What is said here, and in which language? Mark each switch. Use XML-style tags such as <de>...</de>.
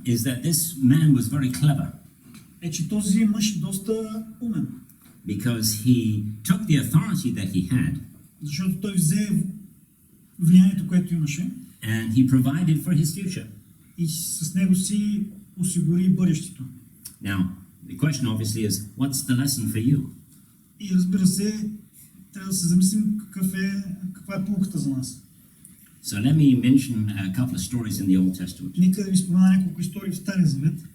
<en>is that this man was very clever.</en> <bg>Е, че този мъж е доста умен.</bg> <en>Because he took the authority that he had,</en> <bg>Защото той взе влиянието, което имаше,</bg> <en>and he provided for his future.</en> <bg>И с него си осигури бъдещето.</bg> <en>Now, the question obviously is, what's the lesson for you?</en> <bg>И разбира се, трябва да се замислим каква е полуката за нас.</bg> <en>So let me mention a couple of stories in the Old Testament.</en> <bg>Нека да ви спомена няколко истории в Стария Завет.</bg>